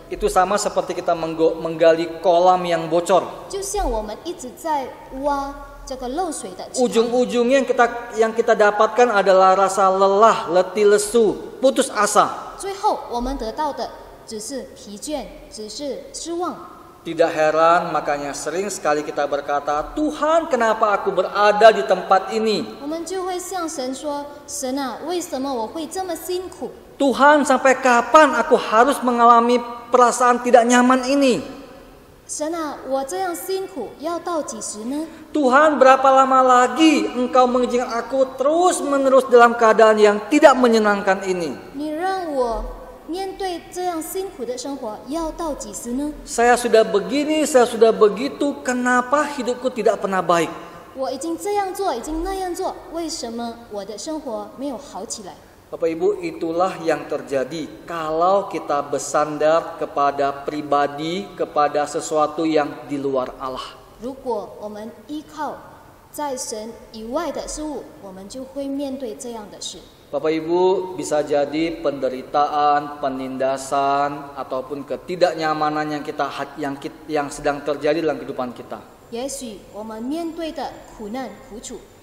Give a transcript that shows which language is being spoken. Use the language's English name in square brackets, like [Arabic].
[Indonesian] Itu sama seperti kita menggali kolam yang bocor. [Chinese] 就像我们一直在挖这个漏水的池塘。 [Indonesian] Ujung-ujungnya yang kita dapatkan adalah rasa lelah, letih lesu, putus asa. [Chinese] 最后我们得到的只是疲倦，只是失望。 [Indonesian] Tidak heran makanya sering sekali kita berkata, Tuhan kenapa aku berada di tempat ini? [Chinese] 我们就会向神说：“神啊，为什么我会这么辛苦？ [Indonesian] Tuhan sampai kapan aku harus mengalami perasaan tidak nyaman ini? [Chinese] 神啊，我这样辛苦要到几时呢？ [Indonesian] Tuhan berapa lama lagi engkau mengizinkan aku terus menerus dalam keadaan yang tidak menyenangkan ini? [Chinese] 你让我面对这样辛苦的生活要到几时呢？ [Indonesian] Saya sudah begini, saya sudah begitu, kenapa hidupku tidak pernah baik? [Chinese] 我已经这样做，已经那样做，为什么我的生活没有好起来？” [Indonesian] Bapak Ibu, itulah yang terjadi kalau kita bersandar kepada pribadi, kepada sesuatu yang di luar Allah. [Chinese] 如果我们依靠在神以外的事物，我们就会面对这样的事。 [Indonesian] Bapak Ibu, bisa jadi penderitaan, penindasan, ataupun ketidaknyamanan yang sedang terjadi dalam kehidupan kita. [Chinese] 也许我们面对的苦难苦楚，